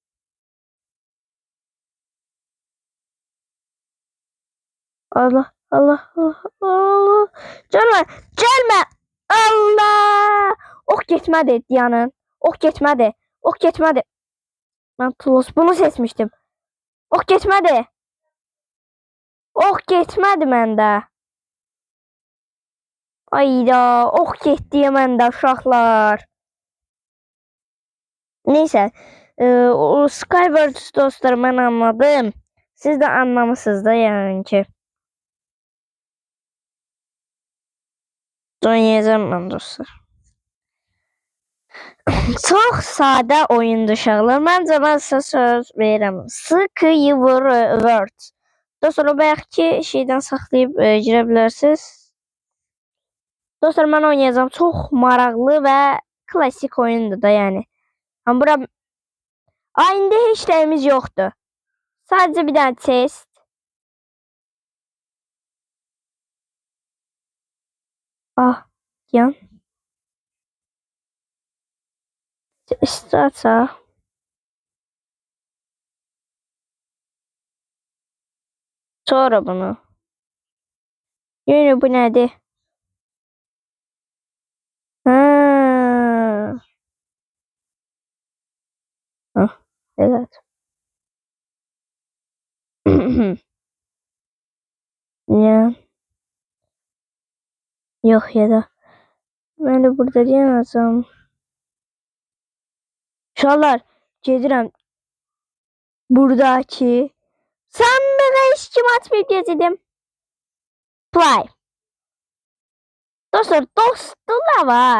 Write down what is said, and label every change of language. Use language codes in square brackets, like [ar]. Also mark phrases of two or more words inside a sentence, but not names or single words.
[tr] Allah Allah Allah Allah. Gelme. Gelme. Allah. Geçmedi yanın. Geçmedi. Geçmedi. Ben Tulos bunu seçmiştim. Geçmedi. Geçmedi məndə. [az] Ayda, getdi məndə uşaqlar. Neyse, o Skyward dostlar mən anladım. [tr] Siz de anlamışsınız da yani ki. Oynayacağım ben dostlar. Çok sade oyundu uşaqlar. [az] Məncə mən sizə söz verirəm. Skyward. Dostlar o belki şeyden saxlayıb girə bilərsiniz. Dostlar mən oynayacağım. Çox maraqlı və klasik oyundur da yəni. Amma bura indi heç nəyimiz yoxdur. [tr] Sadece bir tane test. Ah, yan. İsterse. Sonra bunu. Yine bu nedir? Ha. Ah, evet. Ya. Yok ya da. Ben de burada diyemezsem. [az] Uşaqlar, gedirəm buradakı. Sən mənə heç kim atmayıb gedirdim. Play. Dostlar, dostum da var.